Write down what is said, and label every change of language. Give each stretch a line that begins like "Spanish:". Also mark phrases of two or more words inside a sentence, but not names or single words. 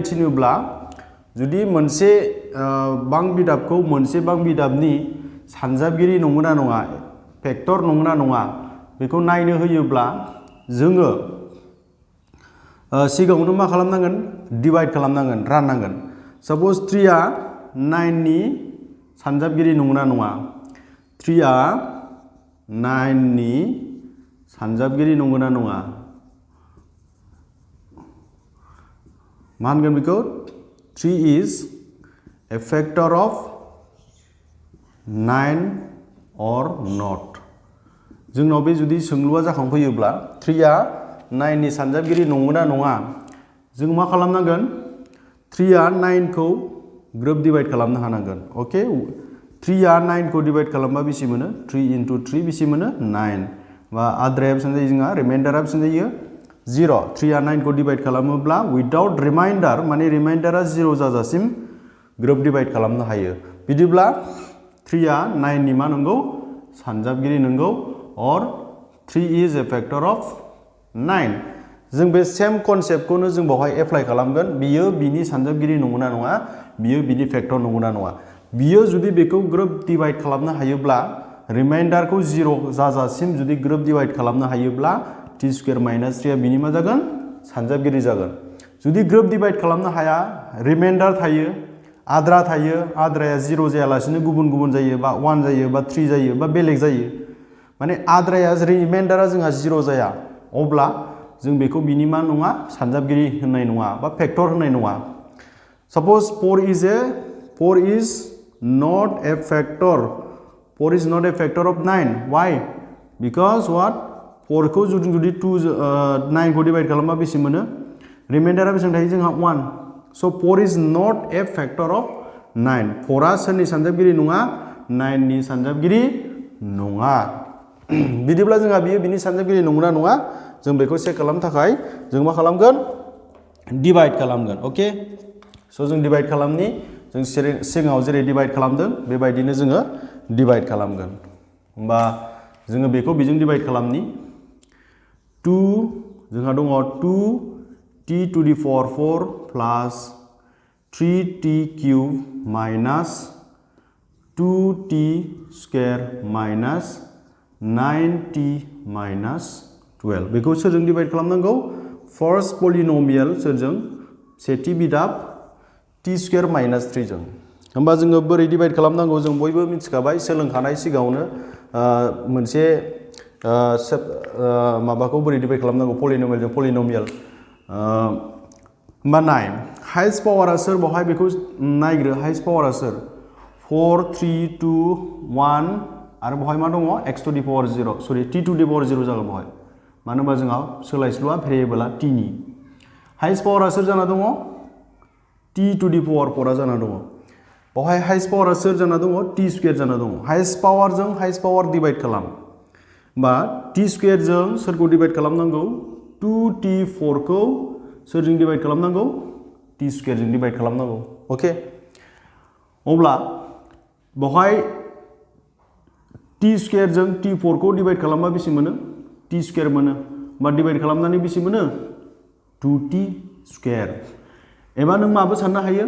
Bodo: थिनोब्ला जुदि मोनसे बां बिदाबखौ मोनसे बां बिदाबनि सानजाबगिरि नंगौना नङा फैक्टर नंगौना नङा बेखौ नायनो होयोब्ला जोङो सिगाङावनो मा खालामनांगोन डिवाइड खालामनांगोन राननांगोन सपोज 3 आ 9 नि सानजाबगिरि नंगौना नङा 3 आ 9 नि सानजाबगिरि नंगौना नङा मा होनगोन बेखौ
English: 3 is a factor of 9 or not
Bodo: जोंनाव बे जुदि सोंलुआ जाखांफैयोब्ला 3 आ 9 नि सानजाबगिरि नंगौना नङा जों मा खालामनांगोन 3 आ 9 खौ ग्रोब डिवाइड खालामनो हानांगोन ओके 3 आ 9 खौ डिवाइड खालामबा बेसे मोनो 3 into 3 बेसे मोनो 9 बा आद्राया बेसेबां जायो जोंहा रिमाइन्डारा बेसेबां जायो 0 3 आ 9 खौ डिवाइड खालामोब्ला
English: without remainder
Bodo: माने रिमाइन्डारा 0 जाजासिम ग्रोब डिवाइड खालामनो हायो बिदिब्ला 3 आ 9 नि मा नंगौ सानजाबगिरि नंगौ और
English: 3 is a factor of 9
Bodo: जों बे
English: same conceptखौनो
Bodo: जों बावहाय एप्लाइ खालामगोन बियो बिनि सानजाबगिरि नंगौना नङा बियो बिनि फैक्टर नंगौना नङा बियो जुदि बेखौ ग्रोब डिवाइड खालामनो हायोब्ला रिमाइन्डारखौ 0 जाजासिम जुदि ग्रोब डिवाइड खालामनो हायोब्ला
English: t square minus 3
Bodo: आ बिनि मा जागोन सानजाबगिरि जागोन जुदि ग्रोब डिवाइड खालामनो हाया रिमाइन्डार थायो आद्रा थायो आद्राया 0 जायालासिनो गुबुन गुबुन जायो बा 1 जायो बा 3 जायो बा बेलेग जायो माने आद्राया रिमाइन्डारा जोंहा 0 जाया अब्ला जों बेखौ बिनि मा नङा सानजाबगिरि होननाय नङा बा फैक्टर होननाय नङा सपोज
English: 4 is not a factor of 9 why because what
Bodo: 4 खौ जुदि 9 खौ डिवाइड खालामबा बेसे मोनो रिमाइन्डारा बेसेबां थायो जोंहा 1
English: so 4 is not a factor of 9
Bodo: 4 आ सोरनि सानजाबगिरि नङा 9 नि सानजाबगिरि नङा बिदिब्ला जोंहा बियो बिनि सानजाबगिरि नंगौना नङा जों बेखौ चेक खालामनो थाखाय जों मा खालामगोन डिवाइड खालामगोन ओके स' जों डिवाइड खालामनि जों सिगाङाव जेरै डिवाइड खालामदों बेबायदिनो जोङो डिवाइड खालामगोन होमबा जोङो बेखौ बेजों डिवाइड खालामनि 2 जोंहा दङ
English: 2t to the power 4 plus 3t cube minus 2t square minus 9t minus 12
Bodo: बेखौ सोरजों डिवाइड खालामनांगौ
English: first polynomial
Bodo: सोरजों सेथि बिदाब
English: t square minus 3
Bodo: जों होमबा जोङो बोरै डिवाइड खालामनांगौ जों बयबो मिथिखाबाय सोलोंखानाय सिगाङावनो मोनसे माबाखौ बोरै डिवाइड खालामनांगौ पलिनोमियलजों पलिनोमियल होमबा नाय
English: highest powerआ
Bodo: सोर बावहाय बेखौ नायग्रो
English: highest powerआ
Bodo: सोर 4 3 2 1 आरो बावहाय मा दङ
English: x to the power 0
Bodo: सरि
English: t to the power 0
Bodo: जागोन बावहाय मानो होनबा जोंहा सोलायस्लुआ भेरिएबला t नि
English: highest powerआ
Bodo: सोर जाना दङ
English: t to the power 4
Bodo: आ जाना दङ बावहाय
English: highest powerआ
Bodo: सोर जाना दङ
English: t square
Bodo: जाना दङ
English: highest powerजों highest power divide
Bodo: खालाम बा t स्क्वायरजों सोरखौ डिवाइड खालामनांगौ 2t4 खौ सोरजों डिवाइड खालामनांगौ t स्क्वायरजों डिवाइड खालामनांगौ ओके अब्ला बहाय t स्क्वायरजों t4 खौ डिवाइड खालामबा बेसे मोनो t स्क्वायर मोनो बा डिवाइड खालामनानै बेसे मोनो 2t स्क्वायर एबा नों माबो साननो